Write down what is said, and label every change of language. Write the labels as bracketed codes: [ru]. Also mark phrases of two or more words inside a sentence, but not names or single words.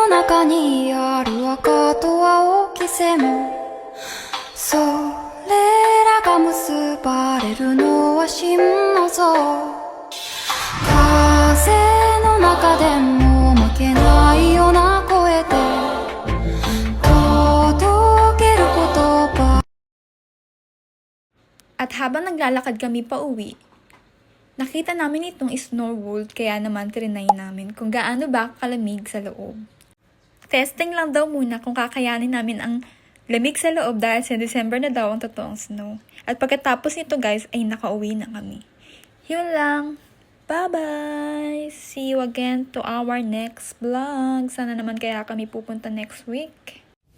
[ja] 中にある赤と青き線それらが結ばれるのは真の像風の中でも負けないような声で届ける言葉 [tl] At habang naglalakad kami pa uwi, nakita namin itong snow world kaya naman trinay namin kung gaano ba kalamig sa loob. Testing lang daw muna kung kakayanin namin ang lamig sa loob dahil sa December na daw ang totoong snow. At pagkatapos nito guys ay nakauwi na kami. Yun lang. Bye-bye! [en] See you again to our next vlog. [tl] Sana naman kaya kami pupunta [en] next week.